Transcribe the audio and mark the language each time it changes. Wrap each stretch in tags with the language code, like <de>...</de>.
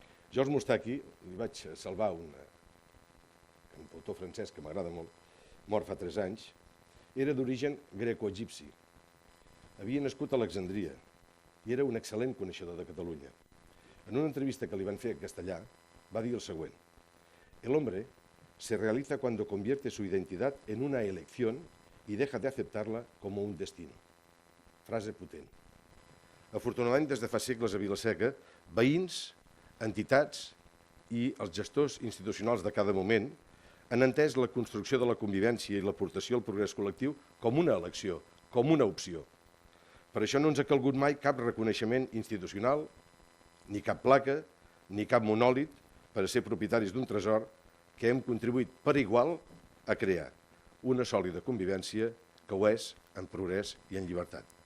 <ca>Georges Moustaki, li vaig salvar un autor francès que m'agrada molt, mort fa 3 anys, era d'origen greco-egipci. Havia nascut a Alexandria i era un excel·lent coneixedor de Catalunya. En una entrevista que li van fer en castellà, va dir el següent:</ca> <es>el hombre se realiza cuando convierte su identidad en una elección y deja de aceptarla como un destino.</es> <ca>Frase potent. Afortunadament, des de fa segles a Vila-seca, veïns, entitats i els gestors institucionals de cada moment han entès la construcció de la convivència i l'aportació al progrés col·lectiu com una elecció, com una opció. Per això no ens ha calgut mai cap reconeixement institucional, ni cap placa, ni cap monòlit per a ser propietaris d'un tresor que hem contribuït per igual a crear una sòlida convivència que ho és en progrés i en llibertat.</ca>